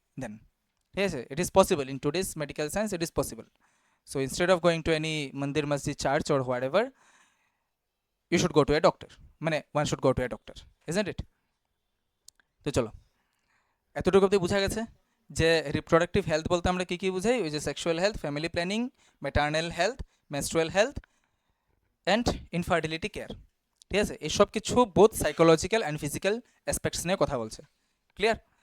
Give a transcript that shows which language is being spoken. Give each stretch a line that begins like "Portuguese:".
English: then
Bangla: ঠিক আছে,
English: It is possible in today's medical science, it is possible. So instead of going to any mandir, masjid, church or whatever, you should go to a doctor,
Bangla: মানে
English: one should go to a doctor, isn't it?
Bangla: তো চলো, এতটুকু অবধি বোঝা গেছে যে reproductive health বলতে আমরা কী কী বুঝাই, ওই যে sexual health, family planning, maternal health, menstrual health,
English: And infertility care.
Bangla: ঠিক আছে, এসব কিছু
English: both psychological and physical aspects
Bangla: নিয়ে কথা বলছে।
English: Clear?